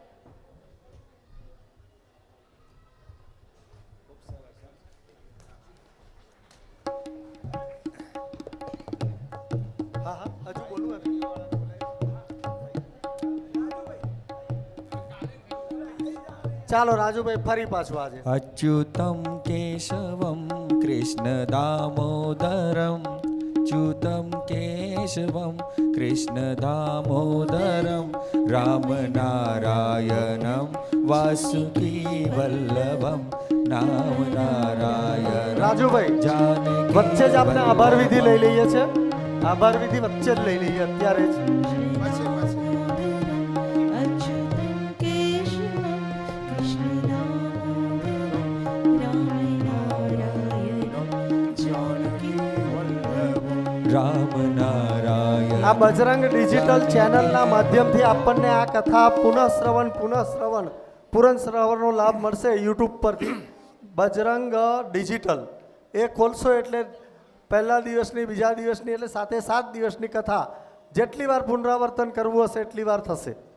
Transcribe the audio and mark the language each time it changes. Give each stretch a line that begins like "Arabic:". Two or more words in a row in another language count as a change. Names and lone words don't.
Gujarati: હા હા હજુ બોલું એમ. ચાલો રાજુભાઈ ફરી પાછું આજે
Sanskrit: અચ્યુતમ કેશવમ કૃષ્ણ દામોદરમ च्युतं केशवं कृष्णदामोदरं रामनारायणं वासुकीवल्लभं नाम नारायण
Gujarati: રાજુભાઈ વચ્ચે જ આપણે આભાર વિધિ લઈ લઈએ છે. આભાર વિધિ વચ્ચે જ લઈ લઈએ અત્યારે જ.
Sanskrit: अच्युतं केशवं कृष्णदामोदरं रामनारायणं जानकीवल्लभम्. राम नारायण
Gujarati: આ બજરંગ ડિજિટલ ચેનલના માધ્યમથી આપણને આ કથા પુનઃ શ્રવણનો લાભ મળશે યુટ્યુબ પરથી. બજરંગ ડિજિટલ એ ખોલશો એટલે પહેલા દિવસની બીજા દિવસની એટલે 7 દિવસની કથા જેટલી વાર પુનરાવર્તન કરવું હશે એટલી વાર થશે.